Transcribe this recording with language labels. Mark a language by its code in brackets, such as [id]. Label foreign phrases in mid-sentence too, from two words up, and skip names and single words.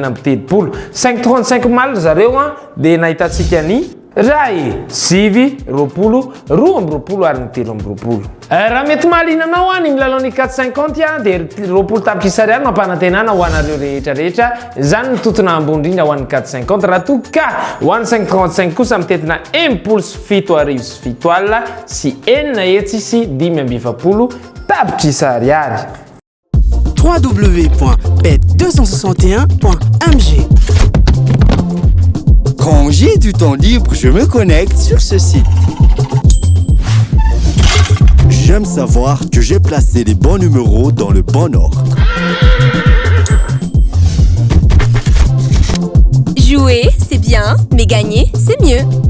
[mg] amby telopolo 535 omaly zareo dia nahitantsika ny ray sivy roapolo roa amby roapolo ary ny telo amby roapolo raha mety mahalinanao ny milalao ny 450 dia roapolo tapitra ariary no ampanantenana ho anareo rehetrarehetra zany ny totona ambony indrindra ho an'ny 450 raha toa ka ho an'ny 535 kosa mitetina impolo sy fito arivo sy fito alina sy enina hetsy sy dimy amby efapolo tapitra ariary www.bet261.mg. [fr] Quand j'ai du temps libre, je me connecte sur ce site. J'aime savoir que j'ai placé les bons numéros dans le bon ordre. Jouer, c'est bien, mais gagner, c'est mieux.